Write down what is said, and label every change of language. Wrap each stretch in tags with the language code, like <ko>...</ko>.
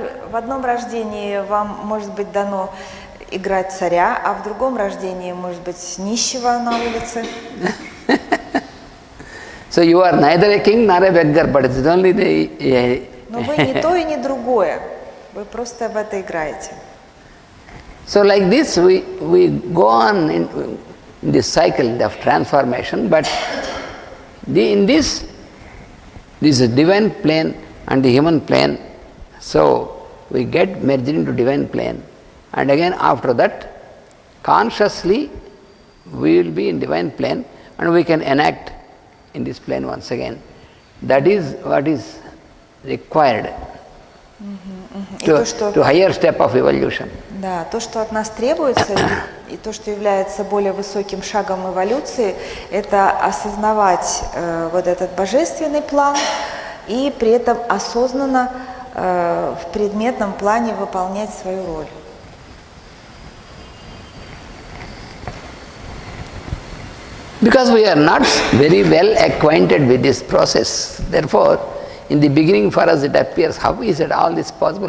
<ru>В одном рождении вам может быть дано играть царя, а в другом рождении может быть нищего на улице.</ru> <en>So you are neither a king nor a beggar, but it's only the.</en> <ru>Но вы не то и не другое, вы просто в это играете.</ru> <en>So like this, we go on in this cycle of transformation, but in this is a divine plane and the human plane. So we get merged into divine plane. And again after that, consciously we will be in divine plane and we can enact in this plane once again. That is what is required to higher step of evolution.</en> <ru>Да, то, что от нас требуется, и то, что является более высоким шагом эволюции, это осознавать вот этот божественный план и при этом осознанно в предметном плане выполнять свою роль.</ru> <en>Because we are not very well acquainted with this process, therefore, in the beginning for us it appears, how is it all this possible?</en>